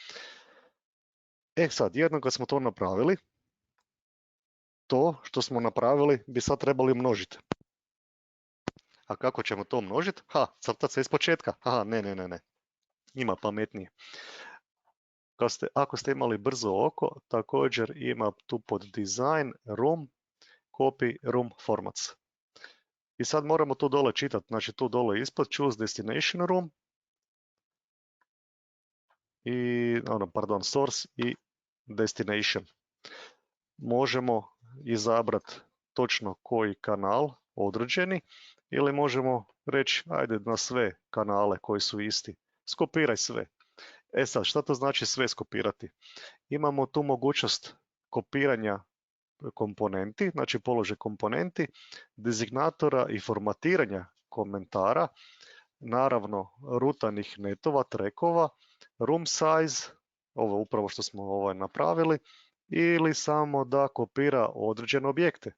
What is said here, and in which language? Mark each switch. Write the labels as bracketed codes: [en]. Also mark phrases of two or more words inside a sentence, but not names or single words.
[hr] Sad, jednom kad smo to napravili, to što smo napravili bi sad trebali množiti. A kako ćemo to množiti? Crtati se iz početka. Ne. Ima pametnije. Ako ste imali brzo oko, također ima tu pod [en] design, room, copy, room formats. [hr] I sad moramo tu dole čitati, znači tu dole ispod [en] choose destination room [hr] i, source i destination. Možemo izabrati točno koji kanal određeni ili možemo reći ajde na sve kanale koji su isti. Skopiraj sve. Sad, šta to znači sve skopirati? Imamo tu mogućnost kopiranja komponenti, znači položaj komponenti, dezignatora i formatiranja komentara, naravno rutanih netova, trackova, [en] room size, [hr] ovo upravo što smo napravili, ili samo da kopira određene objekte.